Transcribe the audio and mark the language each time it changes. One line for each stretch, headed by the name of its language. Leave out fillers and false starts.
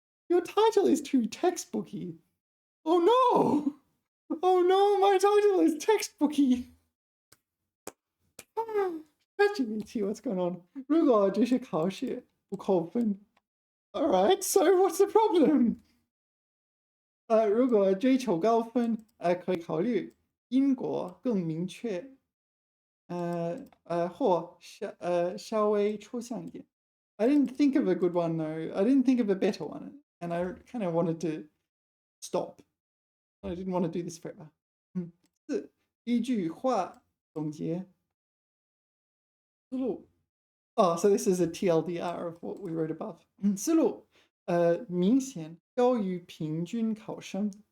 English: Your title is too textbooky. Oh no! Oh no, my title is textbooky. ChatGPT, what's going on?
Chinese: 如果这是考试不扣分。
English: Alright, so what's the problem?
Chinese: 如果追求高分，可以考虑因果更明确。或稍微抽象一点.
English: I didn't think of a good one though. I didn't think of a better one, and I kind of wanted to stop. I didn't want to do this forever.
Chinese: 四一句话总结思路.
English: Oh, so this is a TLDR of what we wrote above.
Chinese: 思路明显高于平均考生.